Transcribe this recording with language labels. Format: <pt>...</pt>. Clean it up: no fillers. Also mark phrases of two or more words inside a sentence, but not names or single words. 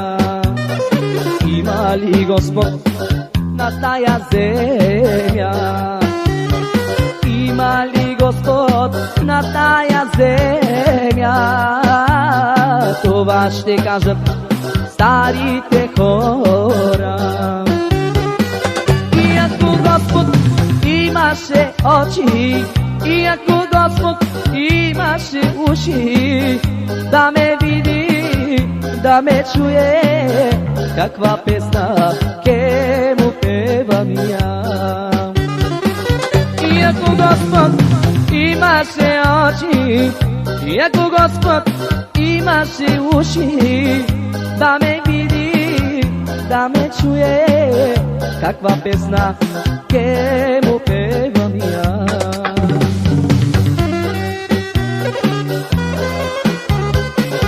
<mk>Ima li Gospod na taja zemlja? Ima li Gospod na taja zemlja?</mk> <bg>Това ще кажат старите хора.</bg> <mk>И ако Господ имаше очи, и ако Господ имаше уши, да ме види, да ме чуе, каква песна ке му певам я. И ако Господ имаше очи, и ако Господ имаше уши, да ме види, да ме чуе, каква песна ке му певам я.</mk>